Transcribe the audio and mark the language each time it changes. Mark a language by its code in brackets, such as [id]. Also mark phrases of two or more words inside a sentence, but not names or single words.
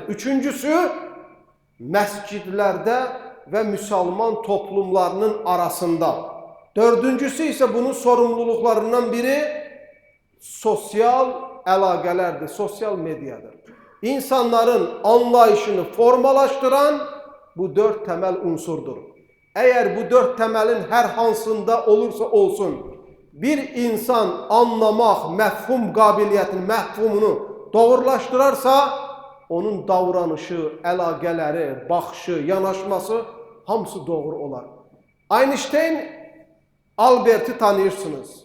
[az] Üçüncüsü, məscidlərdə və müsəlman toplumlarının arasında. Dördüncüsü isə bunun sorumluluqlarından biri sosial əlaqələrdir, sosial mediadır. İnsanların anlayışını formalaşdıran bu 4 temel unsurdur. Eğer bu 4 temelin her hansında olursa olsun, bir insan anlamaq, məfhum qabiliyyətini, məfhumunu doğrulaşdırarsa, onun davranışı, əlaqələri, baxışı, yanaşması hamısı doğru olar. Einstein, Albert'i tanıyırsınız.